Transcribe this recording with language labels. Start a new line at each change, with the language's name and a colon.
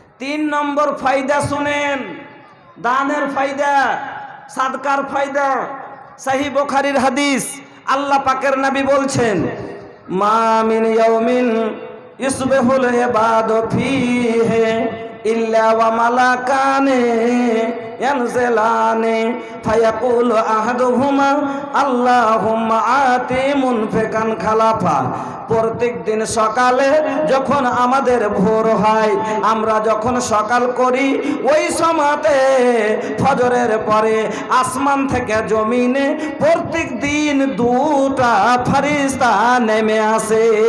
Bangla: 3 নম্বর ফায়দা শুনেন, দানের ফায়দা, সাদকার ফায়দা। সহিহ বুখারীর হাদিস, আল্লাহ পাকের নবী বলছেন,
Arabic: মা মিন ইয়াউমিন ইসবিহুল ইবাদু ফীহি ইল্লা ওয়া মালাকানে ينزلان فيقول أحدهما اللهم آت منفقا خلفا।
Bangla: প্রত্যেক দিন সকালে যখন আমাদের ভোর হয়, আমরা যখন সকাল করি, ওই সময়তে ফজরের পরে আসমান থেকে জমিনে প্রত্যেক দিন দুটা ফেরেশতা নেমে আসে।